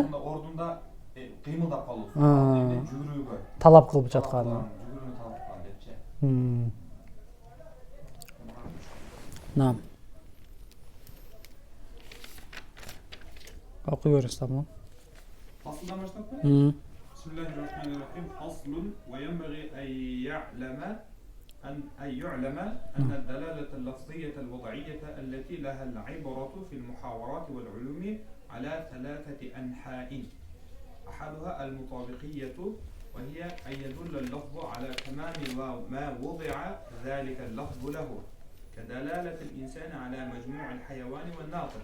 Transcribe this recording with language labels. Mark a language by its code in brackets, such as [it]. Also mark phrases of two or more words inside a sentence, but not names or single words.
[ky] ордунда кыймылдап калуу. Жүгүрүүгө талап кылып жатканы. Жүгүрүүнү талап кылган депчи. Нам. Окуй бериңиз дамлам. Фасылдан баштаппы? [ar] بسم الله الرحمن الرحيم. فصل وينبغي أن يعلم أن الدلالة اللفظية الوضعية التي لها العبرة في المحاورات والعلوم على ثلاثة أنحاء. أحدها المطابقية وهي أن يدل اللفظ على تمام ما وضع ذلك اللفظ له كدلالة الإنسان على مجموع الحيوان والناطق.